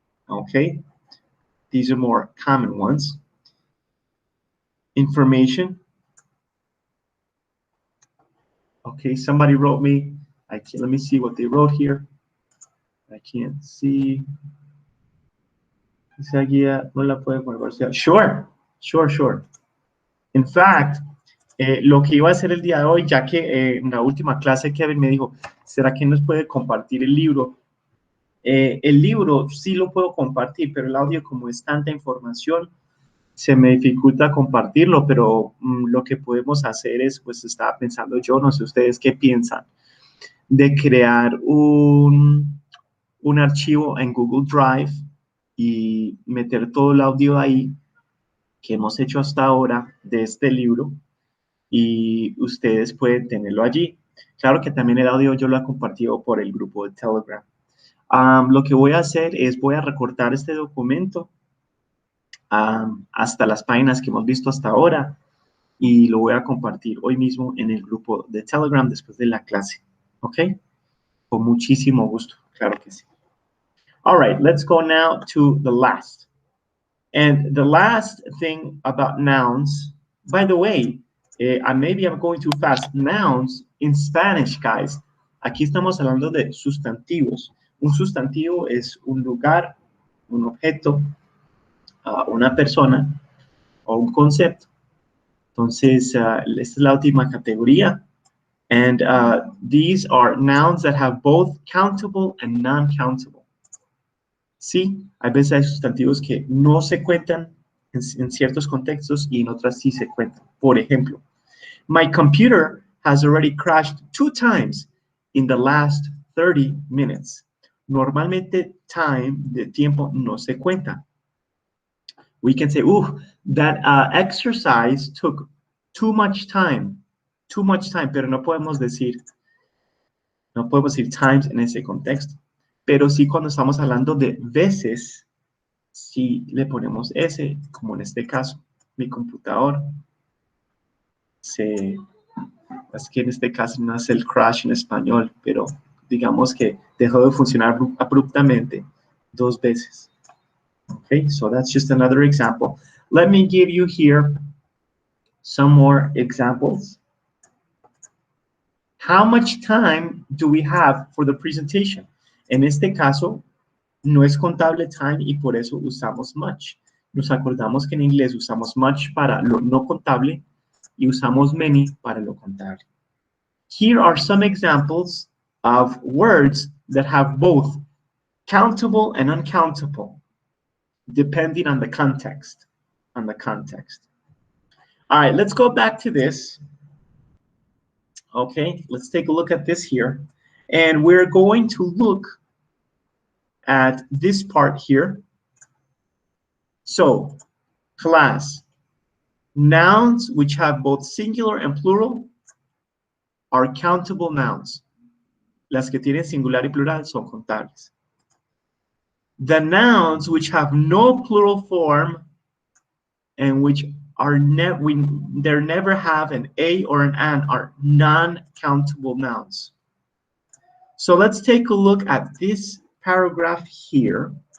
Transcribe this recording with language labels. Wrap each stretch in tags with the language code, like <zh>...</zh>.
<en>Okay, these are more common ones. Information. Okay, somebody wrote me. Let me see what they wrote here. I can't see.</en> <es>Esa guía no la puede poner.</es> <en>Sure. In fact,</en> <es>lo que iba a hacer el día de hoy, ya que en la última clase Kevin me dijo, ¿será que nos puede compartir el libro? El libro sí lo puedo compartir, pero el audio, como es tanta información, se me dificulta compartirlo, pero lo que podemos hacer es, pues estaba pensando yo, no sé ustedes qué piensan, de crear un archivo en Google Drive y meter todo el audio ahí que hemos hecho hasta ahora de este libro y ustedes pueden tenerlo allí. Claro que también el audio yo lo he compartido por el grupo de Telegram. Lo que voy a hacer es voy a recortar este documento hasta las páginas que hemos visto hasta ahora y lo voy a compartir hoy mismo en el grupo de Telegram después de la clase. ¿Ok? Con muchísimo gusto. Claro que sí.</es> <en>All right, let's go now to the last. And the last thing about nouns, by the way, maybe I'm going too fast. Nouns in Spanish, guys.</en> <es>Aquí estamos hablando de sustantivos. Un sustantivo es un lugar, un objeto, una persona o un concepto. Entonces, esta es la última categoría.</es> <en>And these are nouns that have both countable and non-countable.</en> <es>Sí, hay veces hay sustantivos que no se cuentan en ciertos contextos y en otras sí se cuentan. Por ejemplo,</es> <en>my computer has already crashed 2 times in the last 30 minutes.</en> <es>Normalmente time, de tiempo, no se cuenta.</es> <en>We can say, that exercise took too much time,</en> <es>pero no podemos decir times en ese contexto. Pero sí cuando estamos hablando de veces, sí le ponemos S, como en este caso, mi computador. Es que en este caso no es el crash en español, pero digamos que dejó de funcionar abruptamente 2 veces.</es> <en>Okay, so that's just another example. Let me give you here some more examples. How much time do we have for the presentation?</en> <es>En este caso, no es contable time y por eso usamos much. Nos acordamos que en inglés usamos much para lo no contable y usamos many para lo contable.</es> <en>Here are some examples of words that have both countable and uncountable, depending on the context. All right, let's go back to this. Okay, let's take a look at this here. And we're going to look at this part here. So, class. Nouns which have both singular and plural are countable nouns.</en> <es>Las que tienen singular y plural son contables.</es> <en>The nouns which have no plural form and which are never have an a or an are non-countable nouns. So let's take a look at this paragraph here.</en>